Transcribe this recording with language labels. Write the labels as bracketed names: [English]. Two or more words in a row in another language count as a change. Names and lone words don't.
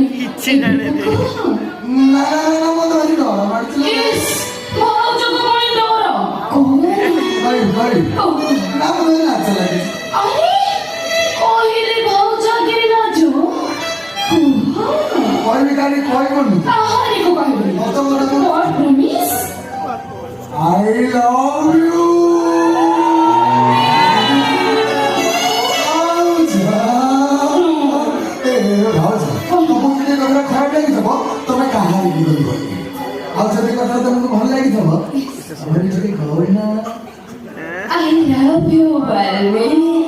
[Odia] ନା ମତେ ଭାରି ଡର ମାଡ଼ିଥିଲା ଭାଉଜକୁ ପୁଣି ଡର ଭାଇ ଭାଇ ନା ମତେ ଲାଜ ଲାଗେ ଆରେ କହିଲେ ଭାଉଜ ଆଗରେ ଲାଜ କହିବି କାଲି କହିବନି କାହାରିକୁ କହିବନି ମତ ଗୋଟେ [English] What promise? I love you [Odia] ଖରାପ ଲାଗିଥିବ ତମେ କାହାରିକି କହିବନି ଆଉ ଯଦି କଥା ତମକୁ ଭଲ ଲାଗିଥିବ ଟିକେ କହିନା [English] I love you, Balmi.